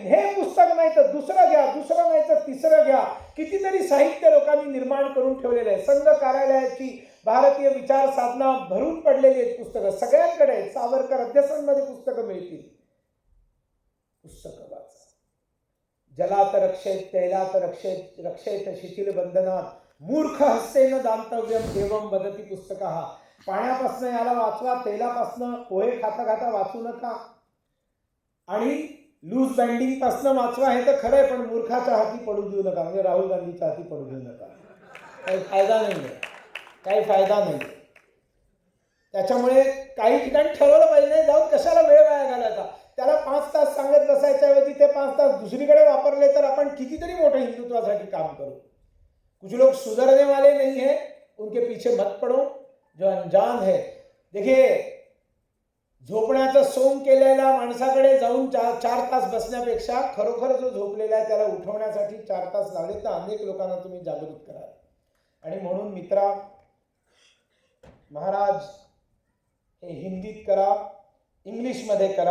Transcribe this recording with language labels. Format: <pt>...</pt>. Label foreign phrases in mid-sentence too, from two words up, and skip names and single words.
<mr>हे पुस्तक नाही तर दुसरं घ्या, दुसरं नाही तर तिसरं घ्या. कितीतरी साहित्य लोकांनी निर्माण करून ठेवलेलं आहे. संघ कार्यालयाची भारतीय विचार साधना भरून पडलेली आहेत पुस्तकं सगळ्यांकडे आहेत. सावरकर अध्यसनमध्ये पुस्तकं मिळतील. पुस्तकं वाचा.</mr> <sa>जलात रक्षेत तैलात रक्षेत रक्षेत शिथिल बंधनात मूर्ख हस्तेन दांतव्यम देवम वदती पुस्तक.</sa> <mr>हा पाण्यापासनं याला वाचवा, तेलापासनं पोहे खाता खाता वाचू नका आणि</mr> <en>loose binding</en> <mr>पासनं वाचवा. हे तर खरं आहे, पण मूर्खाच्या हाती पडू देऊ नका. म्हणजे राहुल गांधीच्या हाती पडू देऊ नका. काही फायदा नाही आहे, काही फायदा नाही. त्याच्यामुळे काही ठिकाणी ठरवलं पाहिजे, नाही जाऊन कशाला वेळ वाया घालायचा. त्याला 5 तास सांगत बसायच्या ऐवजी ते 5 तास दुसरीकडे वापरले तर आपण कितीतरी मोठं हिंदुत्वासाठी काम करू.</mr> <hi>कुछ लोग सुधरने वाले नहीं है, उनके पीछे मत पड़ो. जो अनजान है, देखिए</hi> <mr>झोपण्याचं सोंग केलेल्या माणसाकडे जाऊन 4 तास बसण्यापेक्षा खरोखर जो झोपलेला आहे त्याला उठवण्यासाठी 4 तास लागले तर अनेक लोकांना तुम्ही जागृत कराल. आणि म्हणून मित्रा, महाराज हे हिंदीत करा, इंग्लिशमध्ये करा.</mr>